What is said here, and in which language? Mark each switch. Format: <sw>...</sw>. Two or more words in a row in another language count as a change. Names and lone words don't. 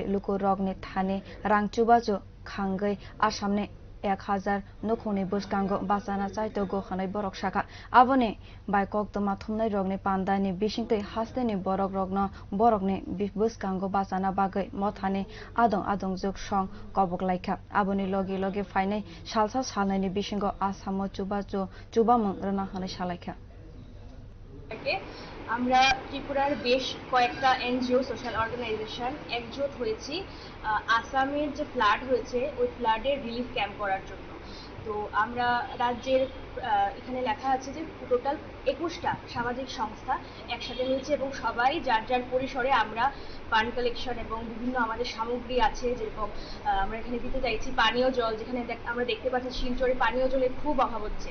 <trp>lukurog-ni thani rang chubachuruna Assam-ni 1000 nukhungni bwswkango bachana chaitogo hwnwi borok saka aboni bai koktwma thumnaiorg-ni pandani bisingtwi haste-ni borog-ni bwswkango bachana bagwi mothani adong-adongjwk song koktwma aboni logi logi phainai salsa-salnwi-ni bisingo Assam-o chubamung rwna hwnwi salaikha</trp> <bn>আমরা ত্রিপুরার বেশ কয়েকটা এনজিও</bn> <en>social organization</en> <bn>একজোট হয়েছি আসামের যে ফ্লাড হয়েছে ওই ফ্লাডের</bn> <en>relief camp</en> <bn>করার জন্য। তো আমরা রাজ্যের এখানে লেখা আছে যে টোটাল 21টা সামাজিক সংস্থা একসাথে হয়েছে এবং সবাই যার যার পরিসরে আমরা</bn> <en>fund collection</en> <bn>এবং বিভিন্ন আমাদের সামগ্রী আছে, যেরকম আমরা এখানে দিতে চাইছি পানীয় জল, যেখানে আমরা দেখতে পাচ্ছি শিলচরে পানীয় জলের খুব অভাব হচ্ছে।</bn>